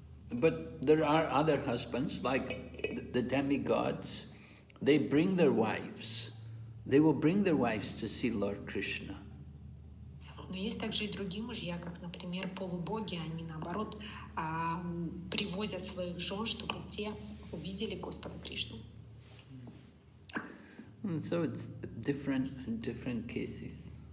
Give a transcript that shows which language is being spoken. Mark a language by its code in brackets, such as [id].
[en] But there are other husbands, like the demigods. They bring their wives. They will bring their wives to see Lord Krishna. [ru] Но есть также и другие мужья, как, например, полубоги. Они, наоборот, привозят своих жен, чтобы те увидели Господа Кришну. [en] So it's different in different cases.